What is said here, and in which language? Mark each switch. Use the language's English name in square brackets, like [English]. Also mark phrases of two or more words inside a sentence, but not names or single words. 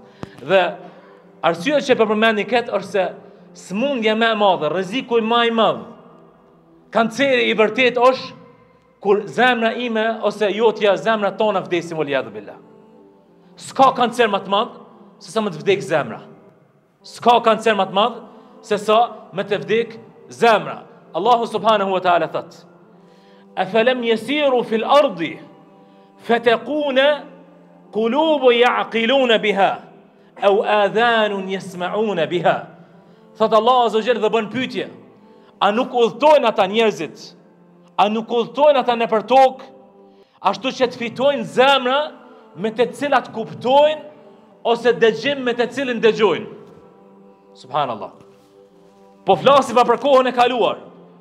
[Albanian] Dhe arsyeja që përmendni këtë është se smundja më e madhe, rreziku më i madh, kanceri i vërtet është kur zemra ime ose jotja zemra tona vdesin [Arabic] والعياذ بالله. [Albanian] S'ka kancer më të madh se sa më të vdek zemra. S'ka kancer më të madh se sa më të vdek zemra. [Arabic] الله سبحانه وتعالى thot: "أفلم يسيروا في الأرض فتكون قلوب يعقلون بها أو آذان يسمعون بها." [Albanian] Thot Allah [Arabic] عز وجل [Albanian] dhe bën pyetje: a nuk udhtojnë ata njerëzit? A nuk udhtojnë ata nëpër tokë ashtu që të fitojnë zemra me të cilat kuptojnë ose dëgjim me të cilin dëgjojnë? Subhanallah. Po flasim pa për kohën e kaluar.